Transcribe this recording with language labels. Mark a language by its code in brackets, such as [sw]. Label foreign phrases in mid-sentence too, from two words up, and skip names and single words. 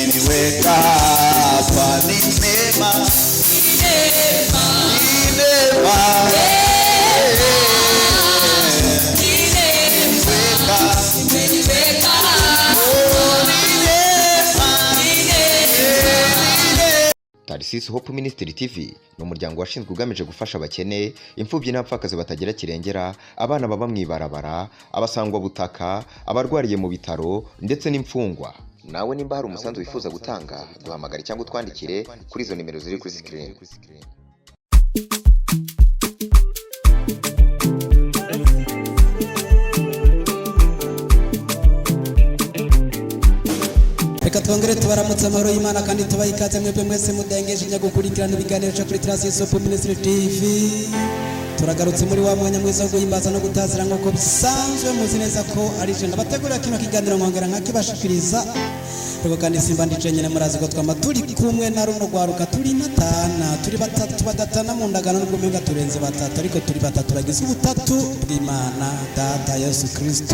[sw] kuweka hapa ni neema, ni neema. [rw] Tarisisi Hope Ministry TV ni umuryango washinzwe ugamije gufasha abakene, imfubyi n'abapfakazi batagira kirengera, abana baba mwibarabara, abasangwa butaka, abarwariye mu bitaro ndetse n'imfungwa. Nawe nimba hari umusanzu wifuza gutanga, duhamagare cyangwa twandikire kuri izo nimero ziri kuri screen. Reka twongere tubaramutse amahoro y'Imana kandi tubaha ikaze mwebwe mwese mudengeje njya gukurikirana ibiganiro cyo kuri Tarisisi Hope Ministry TV. [rn] Turagarutse muri wa mwanya mwiza wo guhimbaza no gutazira nk'uko bisanzwe, muzi neza ko ari je ndabategurira kino kiganiro nkongera nkakibashikiriza. Rego kandi simba ndice nyene murazi ko twama turi kumwe na runo rwaruka turi natana, turi batatu badatana mu ndagano n'ubwo mwenga turenze batatu, ariko turi batatu bagize ubutatu bw'Imana Data Yesu Kristo.